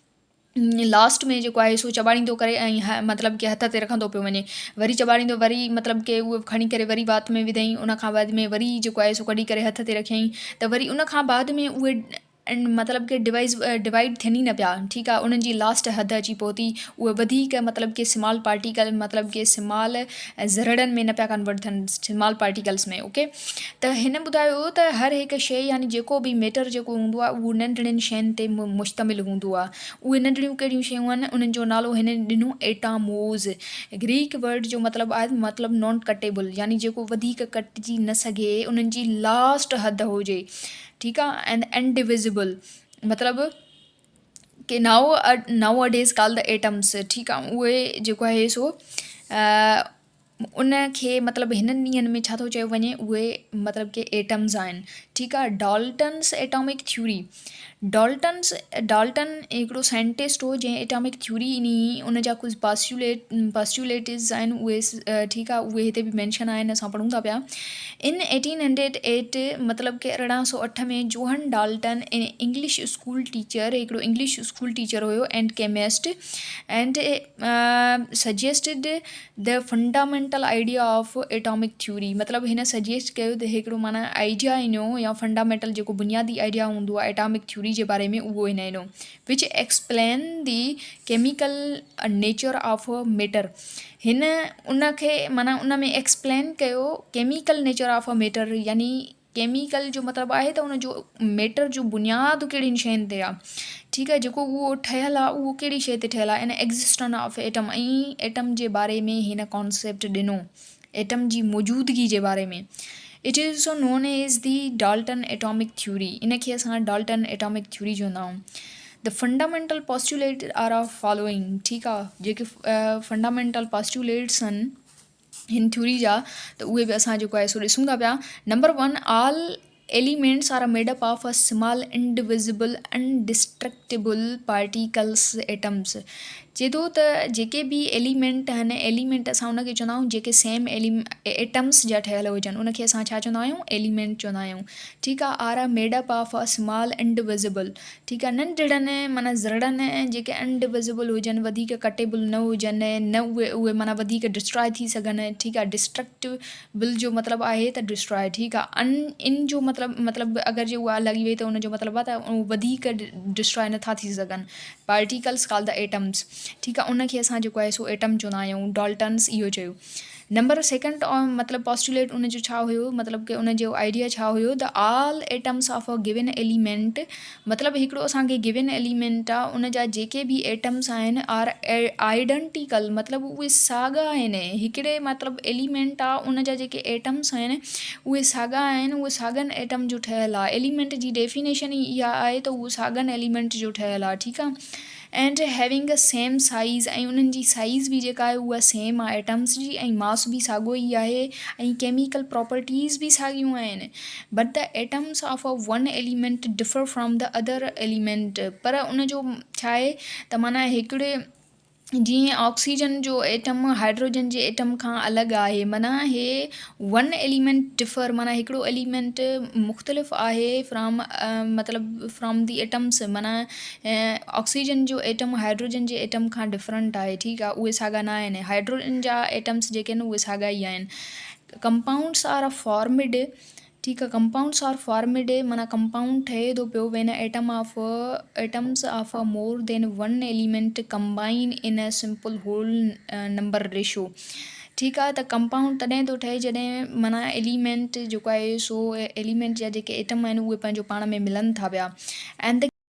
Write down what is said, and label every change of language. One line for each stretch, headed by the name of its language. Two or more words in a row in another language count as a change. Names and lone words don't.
Sindhi: लास्ट में जेको आहे सो चॿाड़ींदो करे ऐं मतिलबु कि हथ ते रखंदो पियो वञे, वरी चॿाड़ींदो, वरी मतिलबु कि उहो खणी करे वरी वात में विधईं, उन खां बाद में वरी जेको आहे सो कढी करे हथ ते रखियईं, त वरी उन खां बाद में उहे मतिलबु कि डिवाइड थियनि ई न पिया। ठीकु आहे। उन्हनि जी लास्ट हद अची पहुती, उहे वधीक मतिलबु कि
English: small particle
Sindhi: मतिलबु कि स्मॉल ज़रड़नि में न पिया कन्वर्ट थियनि,
English: small particles
Sindhi: में। ओके, त हिन ॿुधायो त हर हिकु शइ यानी जेको बि मैटर जेको हूंदो आहे उहो नंढड़ियुनि शयुनि ते मुश्तमिल हूंदो आहे। उहे नंढड़ियूं कहिड़ियूं शयूं आहिनि, उन्हनि जो नालो हिन ॾिनो एटामोज़।
English: Greek word
Sindhi: जो मतिलबु आहे मतिलबु
English: non cuttable,
Sindhi: यानी जेको वधीक कटिजी न सघे, उन्हनि जी लास्ट हद हुजे। ठीकु आहे।
English: and indivisible
Sindhi: मतिलबु कि
English: now a days called the atoms.
Sindhi: ठीकु आहे। उहे जेको आहे सो उन खे मतिलबु हिननि ॾींहंनि में छा थो चयो वञे, उहे मतिलबु कि एटम्स आहिनि। ठीकु आहे।
English: Dalton's atomic theory.
Sindhi: डाल्टन हिकिड़ो साइंटिस्ट हो जंहिं
English: atomic theory
Sindhi: ॾिनी। उन जा कुझु पास्ट्यूलेटिव्स आहिनि उहे, ठीकु आहे, उहे हिते बि मैंशन आहिनि, असां पढ़ूं था पिया।
English: in 1808
Sindhi: मतिलबु कि
English: 1808 में Johan Dalton English school teacher, हिकिड़ो English school teacher हुयो and chemist, and suggested the fundamental idea of atomic theory।
Sindhi: मतिलबु हिन सजेस्ट कयो त हिकिड़ो माना आइडिया ॾिनो या फंडामेंटल जेको बुनियादी आइडिया हूंदो आहे
English: atomic theory
Sindhi: जे बारे में, उहो हिन ॾिनो,
English: which explain the chemical nature of matter.
Sindhi: हिन उनखे माना उन में एक्सप्लेन कयो
English: chemical nature of a matter,
Sindhi: यानी केमिकल जो मतिलबु आहे त उन जो मैटर जो बुनियादु कहिड़ियुनि शयुनि ते आहे। ठीकु आहे। जेको उहो ठहियलु आहे उहो कहिड़ी शइ ते ठहियलु आहे,
English: in existence of atom,
Sindhi: ऐं एटम जे बारे में हिन कॉन्सेप्ट ॾिनो, एटम जी मौजूदगी जे बारे में।
English: It is so known as the Dalton atomic theory.
Sindhi: इन खे असां
English: Dalton atomic theory
Sindhi: चवंदा आहियूं।
English: The fundamental postulate are of following.
Sindhi: ठीकु आहे। जेके
English: fundamental postulates
Sindhi: आहिनि हिन थ्योरी जा, त उहे बि असां जेको आहे सो ॾिसूं था पिया। नंबर 1,
English: All elements are made up of a small indivisible indestructible particles atoms.
Sindhi: चए थो त जेके बि एलिमेंट आहिनि एलिमेंट असां उनखे चवंदा आहियूं जेके
English: same atoms
Sindhi: जा ठहियल हुजनि उनखे असां छा चवंदा आहियूं एलिमेंट चवंदा आहियूं ठीकु आहे
English: are made up of a small indivisible
Sindhi: ठीकु आहे नंढड़नि माना ज़रड़नि जेके इंडिविजिबल हुजनि वधीक कटेबल न हुजनि न उहे माना वधीक डिस्ट्रॉय थी सघनि ठीकु आहे डिस्ट्रक्टिबल जो मतिलबु आहे त डिस्ट्रॉय ठीकु आहे इन जो मतिलबु अगरि जे उहा लॻी वई त उनजो मतिलबु आहे त वधीक डिस्ट्रॉय नथा थी सघनि
English: particles called the atoms
Sindhi: ठीकु आहे उनखे असां जेको आहे सो एटम चवंदा आहियूं डॉल्टन्स इहो चयो
English: number second
Sindhi: मतिलबु पॉस्टुलेट उनजो छा हुयो मतिलबु की उनजो आइडिया छा हुयो
English: the all atoms of a given element
Sindhi: मतिलबु हिकिड़ो असांखे
English: given element
Sindhi: आहे उनजा जेके बि एटम्स आहिनि
English: are identical
Sindhi: मतिलबु उहे साॻा आहिनि हिकिड़े मतिलबु एलिमेंट आहे उनजा जेके एटम्स आहिनि उहे साॻा आहिनि उहे साॻनि एटम जो ठहियलु आहे एलिमेंट जी डेफिनेशन ई इहा आहे त उहो साॻनि एलिमेंट जो ठहियलु आहे ठीकु आहे
English: and having a same size
Sindhi: ऐं उन्हनि जी साइज़ बि जेका आहे उहा सेम आहे एटम्स जी ऐं मास बि साॻियो ई आहे ऐं
English: chemical properties
Sindhi: बि साॻियूं आहिनि
English: but the atoms of a one element differ from the other element
Sindhi: पर उनजो छा आहे त माना हिकिड़े जीअं ऑक्सीजन जो एटम हाइड्रोजन जे एटम खां अलॻि आहे माना हे
English: one element differ
Sindhi: माना हिकिड़ो एलिमेंट मुख़्तलिफ़ आहे फ्रॉम मतिलबु
English: from the atoms
Sindhi: माना ऑक्सीजन जो एटम हाइड्रोजन जे एटम खां डिफरेंट आहे ठीकु आहे उहे साॻा न आहिनि हाइड्रोजन जा एटम्स जेके आहिनि उहे साॻा ई आहिनि
English: compounds are a formed
Sindhi: ठीकु आहे
English: compounds are formed
Sindhi: माना कंपाउंड ठहे थो पियो
English: when atoms of a more than one element combine in a simple whole number ratio
Sindhi: ठीकु आहे त कंपाउंड तॾहिं थो ठहे जॾहिं माना एलिमेंट जेको आहे सो एलिमेंट जा जेके एटम आहिनि उहे पंहिंजो पाण में मिलनि था पिया एंड